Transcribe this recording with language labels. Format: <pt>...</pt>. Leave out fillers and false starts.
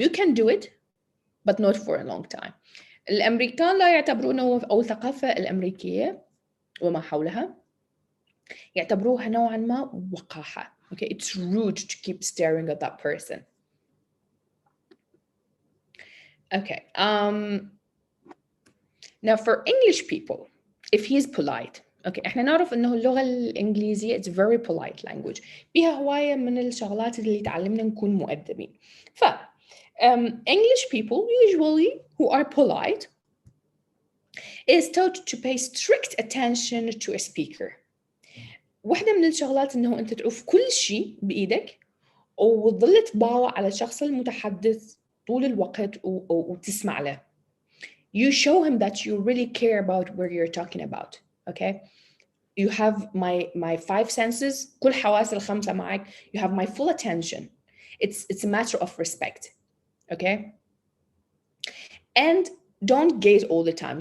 <en>You can do it but not for a long time.</en> <ar>الامريكان لا يعتبرونه، او الثقافة الامريكية وما حولها يعتبروها نوعا ما وقاحة.</ar> <en>Okay, it's rude to keep staring at that person. Okay, now for English people, if he's polite, okay,</en> <ar>احنا نعرف انه اللغة الانجليزية</ar> <en>it's very polite language،</en> <ar>بيها هواية من الشغلات اللي تعلمنا نكون مؤدبين.</ar> <en>ف English people usually who are polite is taught to pay strict attention to a speaker.</en> <ar>واحدة من الشغلات انه انت تعوف كل شيء بايدك وتظل تباوع على الشخص المتحدث طول الوقت وتسمع له.</ar> <en>You show him that you really care about what you're talking about. Okay? You have my five senses,</en> <ar>كل حواس الخمسة معك.</ar> <en>You have my full attention. It's a matter of respect. Okay? And don't gaze all the time.</en>